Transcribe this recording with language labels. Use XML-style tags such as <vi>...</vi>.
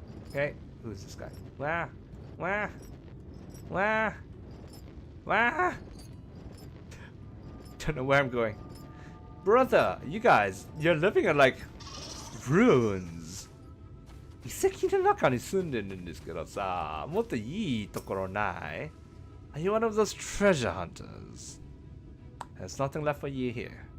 <en>Okay, who's this guy? Wah, wah, wah, wah. Don't know where I'm going. Brother, you guys, you're living in like ruins.</en> <ja>遺跡の中に住んでるんですけどさ、もっといいところない?</ja> <en>Are you one of those treasure hunters? There's nothing left for you here.</en>